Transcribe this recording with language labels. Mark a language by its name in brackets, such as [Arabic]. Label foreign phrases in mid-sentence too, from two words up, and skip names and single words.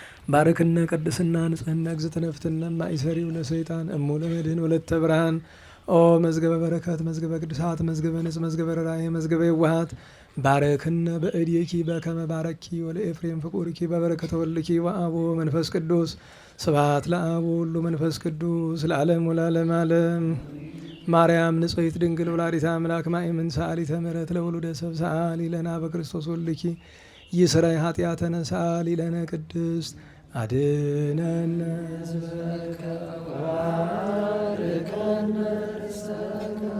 [Geez] ባርክነ ቅድስና ንጽህና እግዝእትነ ፍትነ ማእሰሪው ለሰይጣን እሙ ለመድህን ወለተ ብርሃን ኦ መዝገበ በረከት መዝገበ ቅዱሳት መዝገበ ንጽ መዝገበ ራእይ መዝገበ የዋሃት ባረክነ በእድኪ በከመ ባረኪ ወለኤፍሬም ፍቁርኪ በበረከተ ወልድኪ ወአቦ መንፈስ ቅዱስ ስብሐት ለአብ ወወልድ ወመንፈስ ቅዱስ ለዓለም ወለዓለመ ዓለም። ማርያም ንጽሕት ድንግል ወላዲተ አምላክ ማእመን ሰአሊተ ምሕረት ለወሉደ ሰብ ሰአሊ ለነ በክርስቶስ ወልድኪ ይስረይ ኃጢአተነ ሰአሊ ለነ ቅድስት አድኅነነ ሕዝበከ ወባርከነ ርስተከ